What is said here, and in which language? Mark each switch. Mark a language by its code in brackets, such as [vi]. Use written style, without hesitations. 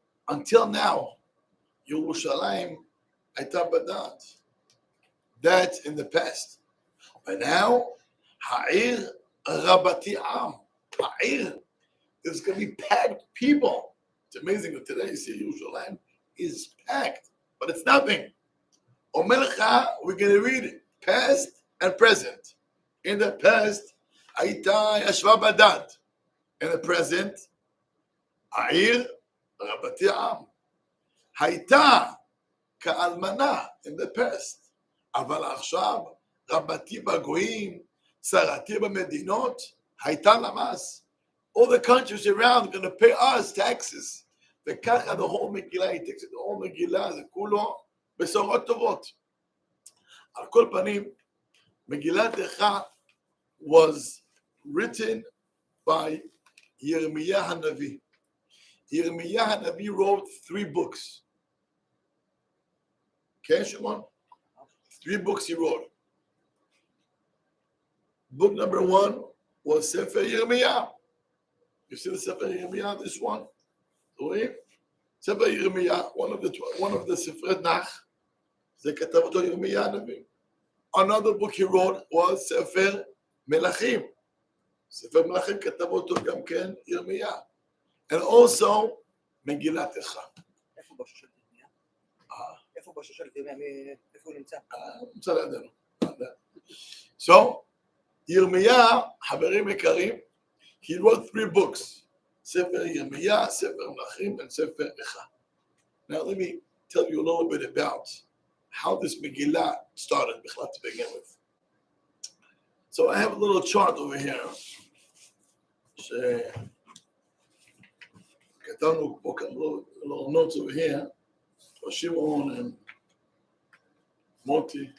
[he] Until now, ירושלים הייתה בדד. [en] That's in the past. But now, העיר רבתי עם. העיר is going to be packed people. It's amazing that today you see Yerushalayim is packed, but it's nothing. אומר לך, we're going to read past and present. In the past, הייתה ישבה בדד. In the present, העיר רבתי עם. [he] הייתה כאלמנה in the past. אבל עכשיו, רבתי בגויים, צרתי במדינות, הייתה למס. [en] All the countries around are going to pay us taxes. וככה the whole Megillah, he takes it, the whole Megillah, זה כולו בשורות טובות. על כל פנים, Megillat Eicha was written by Yirmiyah HaNavi. Yirmiyah HaNavi wrote 3 books. Okay, Shimon? 3 books he wrote. Book number 1 was ספר ירמיה. You see the ספר ירמיה, this one? [he] רואים? ספר ירמיה, one of the ספרי תנ"ך, זה כתב אותו ירמיה הנביא. [en] Another book he wrote was ספר מלכים. [he] ספר מלכים כתב אותו גם כן ירמיה. [en] And also, מגילת איכה. [he] איפה בשושלת ירמיה? איפה בשושלת ירמיה? איפה הוא נמצא? נמצא לידינו. [en] So, ירמיה, חברים יקרים, he wrote 3 books. [he] ספר ירמיה, ספר מלכים, and ספר איכה. [en] Now let me tell you a little bit about how this Megillah started to begin with. So I have a little chart over here. כתבנו פה little notes over here. שמעון and מוטי.